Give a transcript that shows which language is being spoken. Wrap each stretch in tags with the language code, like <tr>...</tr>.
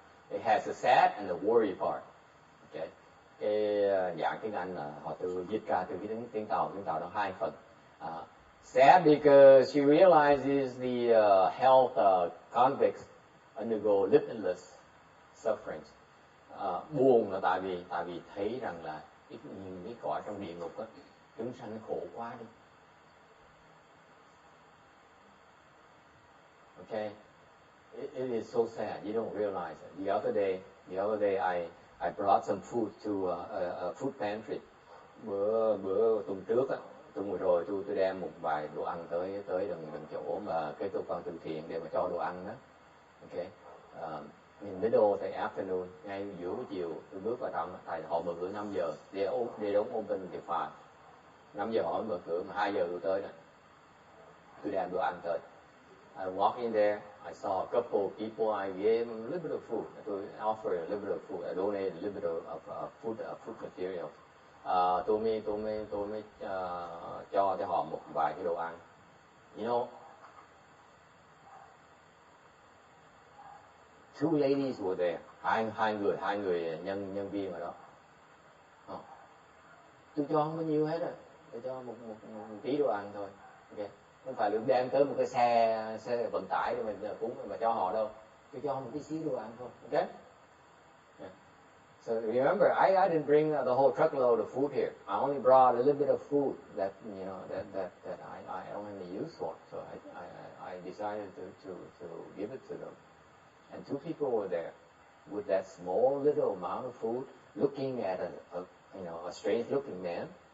<en>It has the sad and the worry part. Okay.</en> <vi>Cái dạng tiếng Anh là họ dịch ra từ cái tiếng Tàu nó hai phần.</vi> <en>Sad because she realizes the health convicts undergo limitless sufferings.</en> <vi>Buồn là tại vì thấy rằng là cái cõi trong địa ngục á, chúng sanh khổ quá đi.</vi> <en>Okay, it is so sad. You don't realize it. The other day, I brought some food to a food pantry.</en> <vi>Bữa tuần trước á, tuần vừa rồi tôi đem một vài đồ ăn tới gần chỗ mà cái cơ quan từ thiện để mà cho đồ ăn đó.</vi> <en>Okay, in middle of the afternoon,</en> <vi>ngay giữa buổi chiều tôi bước vào trong, tại họ mở cửa 5 giờ,</vi> <en>they don't open till 5.</en> <vi>5 giờ họ mở cửa mà 2 giờ tôi tới rồi. Tôi đem đồ ăn tới.</vi> <en>I walked in there. I saw a couple of people. I gave them a little bit of food. I offered a little bit of food. I donated a little bit of food material.</en> <vi>Tôi mới cho họ một vài cái đồ ăn.</vi> <en>You know, two ladies were there.</en> <vi>Hai người nhân viên ở đó. Tôi cho không có nhiều hết rồi. Tôi cho một tí đồ ăn thôi. Okay. Không phải được đem tới một cái xe vận tải để mình cúng mà cho họ đâu. Tôi cho một tí xíu đồ ăn thôi.</vi> <en>Okay? Yeah. So remember, I didn't bring the whole truckload of food here. I only brought a little bit of food that I don't have any use for. So I decided to give it to them. And two people were there with that small little amount of food, looking at a strange looking man.</en>